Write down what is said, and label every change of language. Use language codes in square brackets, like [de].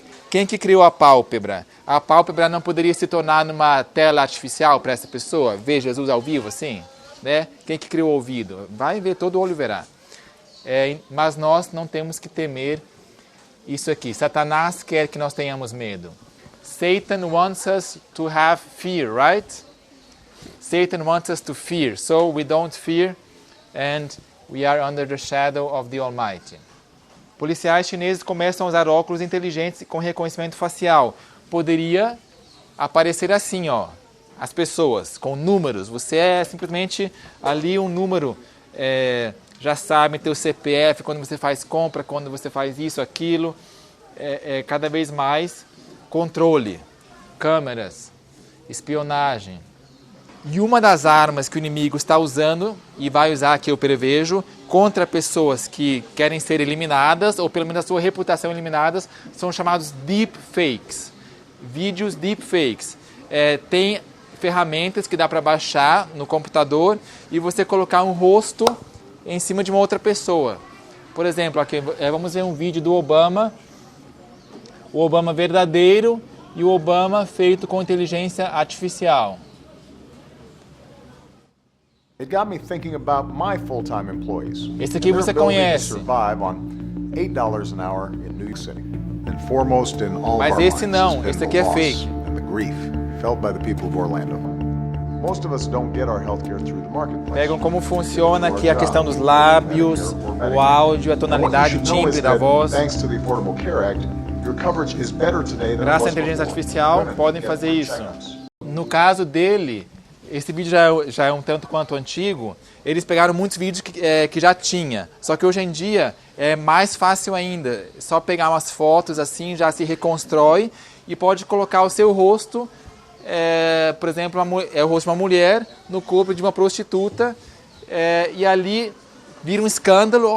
[pt] Quem que criou a pálpebra? A pálpebra não poderia se tornar numa tela artificial para essa pessoa? Ver Jesus ao vivo assim? Né? Quem que criou o ouvido? Vai ver, todo olho verá. Mas nós não temos que temer isso aqui. Satanás quer que nós tenhamos medo. [en] Satan wants us to have fear, right? Satan wants us to fear. So we don't fear and we are under the shadow of the Almighty. [pt] Policiais chineses começam a usar óculos inteligentes com reconhecimento facial. Poderia aparecer assim, as pessoas com números. Você é simplesmente ali um número. Já sabem teu CPF, quando você faz compra, quando você faz isso, aquilo. Cada vez mais controle, câmeras, espionagem. E uma das armas que o inimigo está usando, e vai usar, que eu prevejo, contra pessoas que querem ser eliminadas, ou pelo menos a sua reputação eliminadas, são chamados deepfakes. Vídeos deepfakes. Tem ferramentas que dá para baixar no computador e você colocar um rosto em cima de uma outra pessoa. Por exemplo, aqui, vamos ver um vídeo do Obama, o Obama verdadeiro e o Obama feito com inteligência artificial. [en] It got me thinking about my full-time employees. [pt] Esse aqui você conhece. [en] Survive on $8 an hour in New York City. And foremost in all [pt] Mas [en] of our [pt] esse não, esse aqui é fake. [en] And the grief felt by the people of Orlando. Most of us don't get our healthcare through the marketplace. [pt] Pegam como funciona aqui a questão dos lábios, o áudio, a tonalidade, o timbre da voz. [en] Thanks to the Affordable Care Act, your coverage is better today than [pt] Graças à inteligência artificial, podem fazer isso. No caso dele, esse vídeo já é um tanto quanto antigo. Eles pegaram muitos vídeos que já tinha. Só que hoje em dia é mais fácil ainda. Só pegar umas fotos assim, já se reconstrói e pode colocar o seu rosto, por exemplo, o rosto de uma mulher no corpo de uma prostituta, e ali vira um escândalo.